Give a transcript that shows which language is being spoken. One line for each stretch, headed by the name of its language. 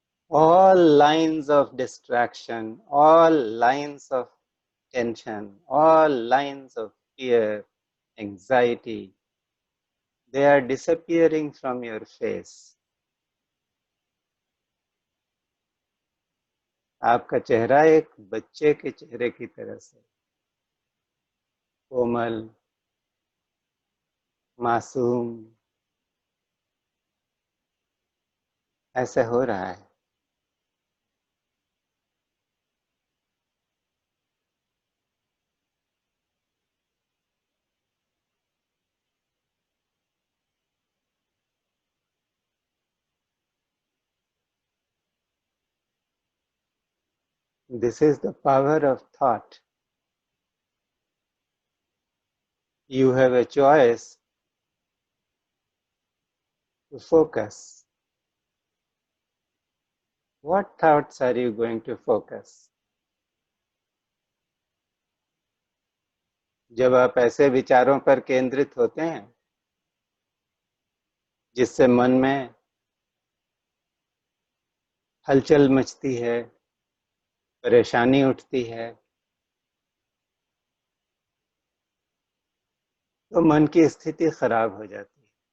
English: All lines of distraction, all lines of tension, all lines of fear, anxiety, they are disappearing from your face.
Hindi: आपका चेहरा एक बच्चे के चेहरे की तरह से कोमल, मासूम ऐसे हो रहा है।
English: This is the power of thought. You have a choice to focus. What thoughts are you going to focus?
Hindi: जब आप ऐसे विचारों पर केंद्रित होते हैं जिससे मन में हलचल मचती है, परेशानी उठती है, तो मन की स्थिति खराब हो जाती है।